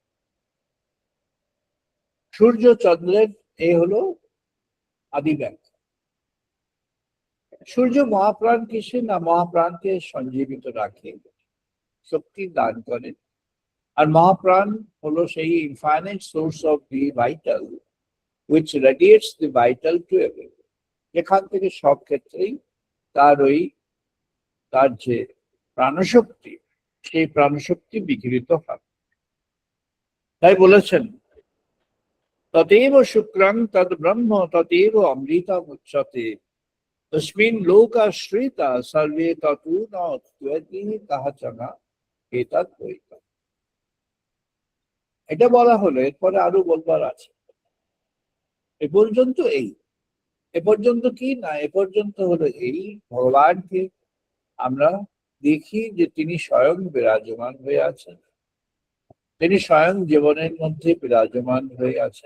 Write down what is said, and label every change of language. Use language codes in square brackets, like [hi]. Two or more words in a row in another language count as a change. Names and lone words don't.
[bn] সূর্য চন্দ্রের এই হলো আদি ব্যাখ্যা। সূর্য মহাপ্রাণ কিসে না, মহাপ্রাণকে সঞ্জীবিত রাখে, শক্তি দান করে। আর মহাপ্রাণ হলো সেই [en] infinite source of the vital which radiates the vital to everyone, [bn] যেখান থেকে সব ক্ষেত্রেই তার যে প্রাণশক্তি, সেই প্রাণশক্তি বিকিরিত হয়। তাই বলেছেন [sa] তদেব শুক্রং তদ ব্রহ্ম তদেব অমৃতম উচ্যতে তস্মিন লোকাশ্রিতা সর্বে ততু ন ত্বয়তি কাহাচনা এতৎ বৈতম। [bn] এটা বলা হলো, এরপরে আরো বলবার আছে। এ পর্যন্ত এ পর্যন্ত কি না, এ পর্যন্ত হলো এই ভগবানকে আমরা দেখি যে তিনি স্বয়ং বিরাজমান হয়ে আছেন, তিনি স্বয়ং জীবনের মধ্যে বিরাজমান হয়ে আছেন।